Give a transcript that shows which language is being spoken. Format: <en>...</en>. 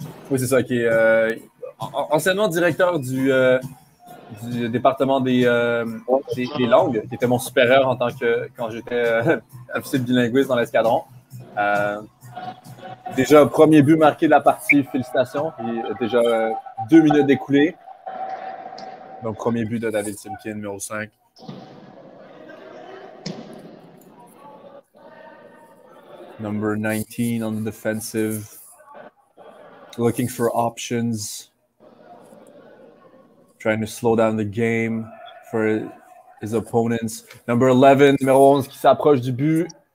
<fr>Oui, c'est ça, qui est anciennement directeur du département des langues, qui était mon supérieur quand j'étais officier de bilinguisme dans l'escadron. Déjà, premier but marqué de la partie, félicitations. Et déjà 2 minutes d'écoulées. Donc, premier but de David Simkin, numéro 5.</fr> <en>Number 19 on the defensive. Looking for options. Trying to slow down the game for his opponents. Number 11,</en> <fr>numéro 11 qui s'approche du but.</fr>